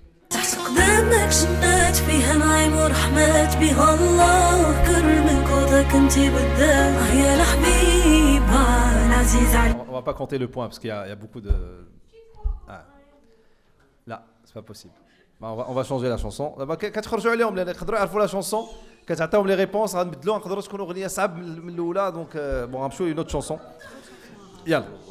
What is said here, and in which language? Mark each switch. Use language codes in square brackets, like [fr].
[ar] تحت قدامك جنات فيها نعيم ورحمات بها الله كرم من قوتك انت بداه يا الحبيبه العزيز عليك. [fr] On va pas compter le point parce qu'il y a beaucoup de là c'est pas possible. On va changer la chanson. [ar] دابا كتخرجوا عليهم لان يقدروا يعرفوا لا شونسون كتعطيهم لي ريبونس غنبدلوها نقدروا تكون اغنيه صعب من الاولى دونك بون غنمشيو اون اوت شونسون يلا